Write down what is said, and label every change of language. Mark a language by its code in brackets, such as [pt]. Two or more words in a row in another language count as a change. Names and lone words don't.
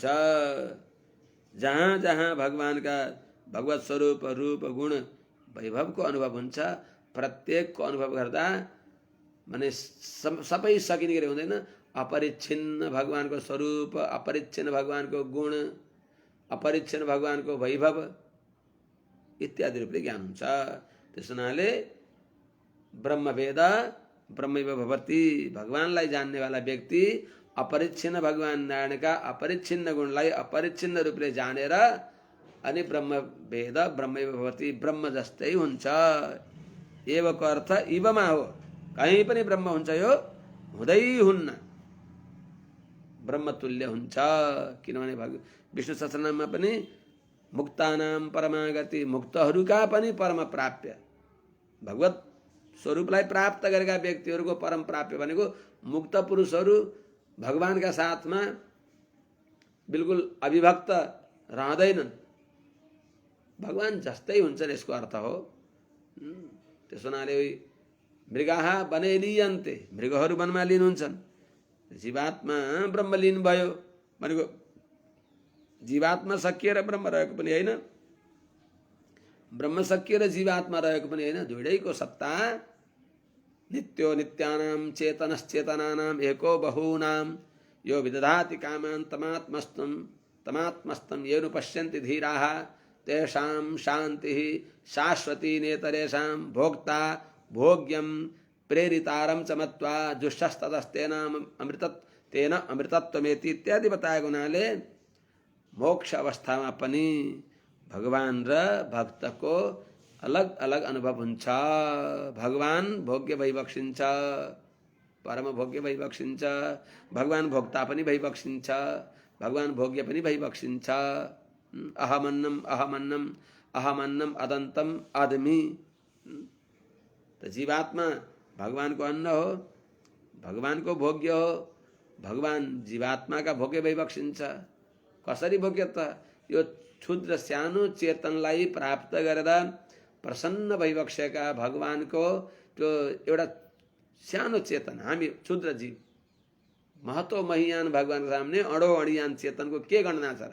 [ne] जहाँ जहाँ भगवानका भगवत स्वरूप रूप गुण वैभवको अनुभव हुन्छ, प्रत्येकको अनुभव गर्दा माने सबै सकिने गरी हुँदैन। अपरिच्छिन्न भगवानको स्वरूप, अपरिच्छिन्न भगवानको गुण, अपरिच्छिन्न भगवानको वैभव इत्यादि रूपले ज्ञान हुन्छ। त्यस हुनाले [sa] ब्रह्मवेद ब्रह्मैव भवति, [ne] भगवानलाई जान्नेवाला व्यक्ति अपरिच्छिन्न भगवान नारायणका अपरिच्छिन्न गुणलाई अपरिच्छिन्न रूपले जानेर अनि [sa] ब्रह्मवेद ब्रह्मैव भवति, [ne] ब्रह्म जस्तै हुन्छ। एवको अर्थ इवमा हो, कहीँ पनि ब्रह्म हुन्छ, यो हुँदै हुन्न, ब्रह्मतुल्य हुन्छ। किनभने विष्णु सहस्रनाममा पनि [sa] मुक्तानाम परमागति, [ne] मुक्तहरूका पनि परम प्राप्य, भगवत स्वरूपलाई प्राप्त गरेका व्यक्तिहरूको परम प्राप्य भनेको मुक्त पुरुषहरू भगवानका साथमा बिल्कुल अविभक्त रहँदैनन्, भगवान जस्तै हुन्छन्, यसको अर्थ हो। त्यस हुनाले [sa] मृगाः वने लीयन्ते, [ne] मृगहरू वनमा लीन हुन्छन्। जीवात्मा ब्रह्म लीन भयो भनेको जीवात्मा सकिएर ब्रह्म रहेको पनि होइन, ब्रह्म सकिएर जीवात्मा रहेको पनि होइन, दुईटैको सत्ता [sa] नित्यो नित्यानां चेतनश्चेतनानां एको बहूनां यो विदधाति कामान् तमात्मस्तं येन पश्यन्ति धीराः तेषां शान्तिः शाश्वती नेतरेषां भोक्ता भोग्यं प्रेरितारं च मत्वा जुष्टस्ततस्तेन अमृतत्वेन अमृतत्वमेति [ne] इत्यादि बताए गुनाले मोक्ष अवस्थामा पनि भगवान र भक्तको अलग अलग अनुभव हुन्छ। भगवान भोग्य भइबक्सिन्छ, परम भोग्य भइबक्सिन्छ, भगवान भोक्ता पनि भइबक्सिन्छ, भगवान भोग्य पनि भइबक्सिन्छ। [sa] अहमन्नम अहमन्नम अहमन्नम अदन्तम आदमी। [ne] तो जीवात्मा भगवान को अन्न हो, भगवान को भोग्य हो, भगवान जीवात्मा का भोग्य भइबक्सिन्छ। कसरी भोग्य त? यो क्षुद्र सानो चेतनलाई प्राप्त गरेर प्रसन्न भइबक्सेका भगवानको त्यो एउटा सानो चेतन, हामी क्षुद्र जीव, [sa] महतो महियान [ne] भगवानको सामने [sa] अडो अडियान [ne] चेतनको के गणना छ?